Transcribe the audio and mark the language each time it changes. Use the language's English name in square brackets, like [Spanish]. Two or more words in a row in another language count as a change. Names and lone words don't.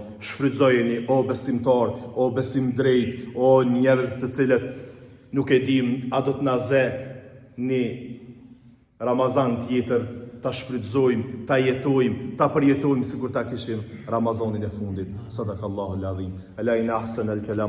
[Albanian] Shfrytëzojeni o besimtar, o besim drejt, o njerëz të cilët nuk e dim a do të na zë një Ramazan tjetër, ta shfrytëzojmë, ta jetojmë, ta përjetojmë sikur ta kishim Ramazanin e fundit. [Arabic] صدق الله العظيم ألا إن أحسن الكلام.